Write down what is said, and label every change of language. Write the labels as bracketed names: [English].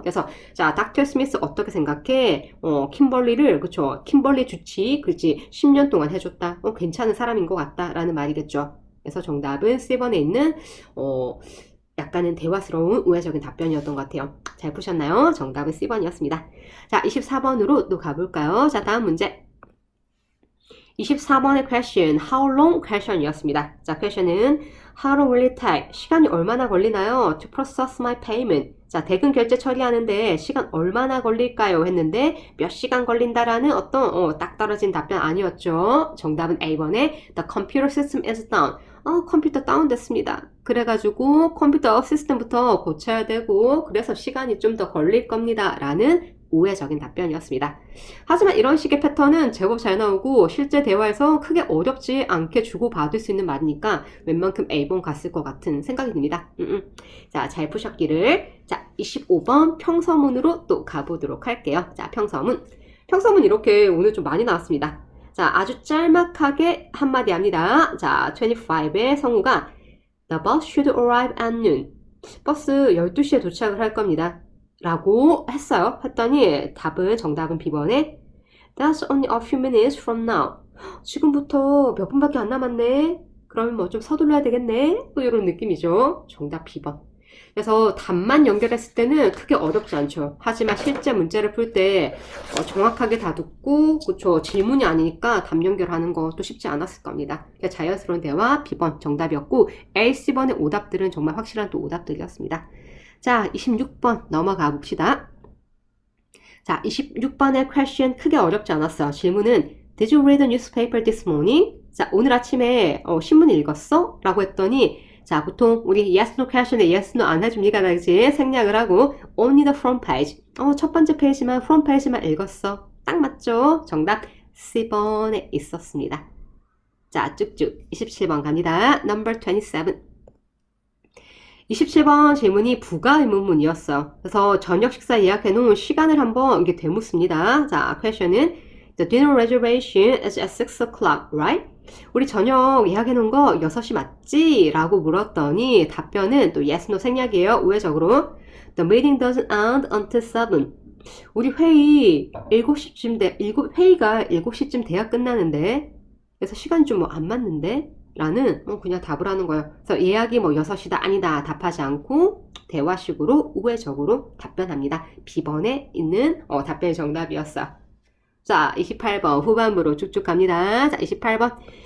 [Korean] 그래서 자, 닥터 스미스 어떻게 생각해? 킴벌리를 그쵸? 킴벌리 주치 그렇지 10년 동안 해줬다. 괜찮은 사람인 것 같다 라는 말이겠죠. 그래서 정답은 C번에 있는 약간은 대화스러운 우회적인 답변이었던 것 같아요. 잘 푸셨나요? 정답은 C번이었습니다. 자, 24번으로 또 가볼까요? 자, 다음 문제. 24번의 question, how long question이었습니다. [English] 자, question은 how long will it take? [Korean] 시간이 얼마나 걸리나요? [English] To process my payment. [Korean] 자, 대금 결제 처리하는데 시간 얼마나 걸릴까요? 했는데 몇 시간 걸린다라는 어떤 딱 떨어진 답변 아니었죠. [English] 정답은 A번에 the computer system is down. [Korean] 컴퓨터 다운됐습니다. 그래가지고 컴퓨터 시스템부터 고쳐야 되고 그래서 시간이 좀 더 걸릴 겁니다. 라는 우회적인 답변이었습니다. 하지만 이런 식의 패턴은 제법 잘 나오고 실제 대화에서 크게 어렵지 않게 주고받을 수 있는 말이니까 웬만큼 A번 갔을 것 같은 생각이 듭니다. 자, 잘 푸셨기를. 자, 25번 평서문으로 또 가보도록 할게요. 자, 평서문. 평서문 이렇게 오늘 좀 많이 나왔습니다. 자, 아주 짤막하게 한마디 합니다. [English] 자, 25의 성우가 The bus should arrive at noon. [Korean] 버스 12시에 도착을 할 겁니다. 라고 했어요. [English] 했더니 정답은 B번에 That's only a few minutes from now. [Korean] 지금부터 몇 분밖에 안 남았네. 그러면 뭐 좀 서둘러야 되겠네. 또 이런 느낌이죠. 정답 B번. 그래서 답만 연결했을 때는 크게 어렵지 않죠. 하지만 실제 문제를 풀 때 정확하게 다 듣고 그쵸 질문이 아니니까 답 연결하는 것도 쉽지 않았을 겁니다. 그러니까 자연스러운 대화 B번 정답이었고 A, C번의 오답들은 정말 확실한 또 오답들이었습니다. 자 26번 넘어가 봅시다. 자 26번의 question 크게 어렵지 않았어. [English] 질문은 Did you read the newspaper this morning? [Korean] 자 오늘 아침에 신문 읽었어? 라고 했더니 자, 보통 우리 yes, no question에 yes, no 안 해줍니까? 그지? [English] 생략을 하고 only the front page. [Korean] 첫 번째 페이지만 front page만 읽었어. 딱 맞죠? 정답 C번에 있었습니다. 자, 쭉쭉 27번 갑니다. Number 27. 27번 질문이 부가 의문문이었어. 그래서 저녁 식사 예약해 놓은 시간을 한번 이게 되묻습니다. [English] 자, question은 The dinner reservation is at 6 o'clock, right? [Korean] 우리 저녁 예약해 놓은 거 6시 맞지? 라고 물었더니 답변은 또 yes, no 생략이에요. [English] 우회적으로 The meeting doesn't end until 7. [Korean] 우리 회의 7시쯤 회의가 7시쯤 돼야 끝나는데 그래서 시간이 좀 뭐 안 맞는데? 라는 그냥 답을 하는 거예요. 그래서 예약이 뭐 6시다 아니다 답하지 않고 대화식으로 우회적으로 답변합니다. B번에 있는 답변이 정답이었어. 자, 28번 후반부로 쭉쭉 갑니다. 자, 28번.